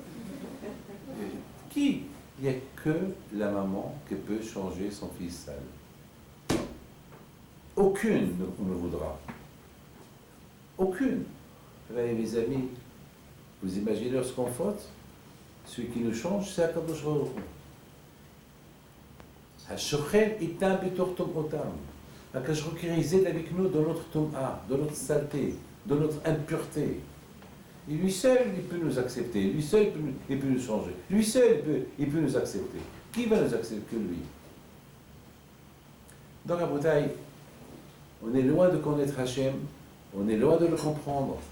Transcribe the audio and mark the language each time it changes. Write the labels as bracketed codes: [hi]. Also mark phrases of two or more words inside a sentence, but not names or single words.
[fr] Qui? Il n'y a que la maman qui peut changer son fils sale. Aucune ne voudra. Aucune. Mes amis, vous imaginez lorsqu'on faute, celui qui nous change, c'est [he] הקדוש ברוך הוא. השוכן אתם בתוך טומאתם. הקדוש ברוך הוא [fr] réside avec nous dans notre tom'a, dans notre saleté, dans notre impureté. Et lui seul, il peut nous accepter. Lui seul, il peut nous changer. Lui seul, il peut nous accepter. Qui va nous accepter que lui? Donc à Botaï, on est loin de connaître Hachem, on est loin de le comprendre.